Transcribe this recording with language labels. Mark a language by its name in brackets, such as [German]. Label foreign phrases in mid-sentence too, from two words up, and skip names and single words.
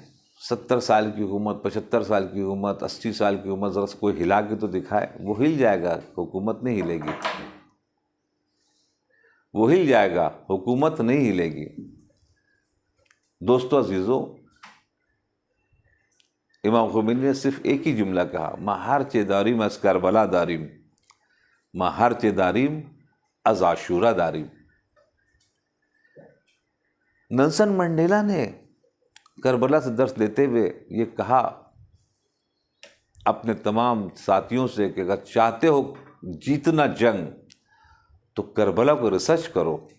[Urdu] 70 سال کی حکومت، 75 سال کی حکومت، 80 سال کی حکومت، ذرا کوئی ہلا کے تو دکھائے. وہ ہل جائے گا، حکومت نہیں ہلے گی. وہ ہل جائے گا، حکومت نہیں ہلے گی. دوستو عزیزو، امام خمینی نے صرف ایک ہی جملہ کہا، [Persian] ما ہرچه داریم از کربلا داریم، ما ہرچه داریم از عاشورا داریم. [Urdu] نیلسن منڈیلا نے کربلا سے درس لیتے ہوئے یہ کہا اپنے تمام ساتھیوں سے کہ اگر چاہتے ہو جیتنا جنگ تو کربلا کو ریسرچ کرو.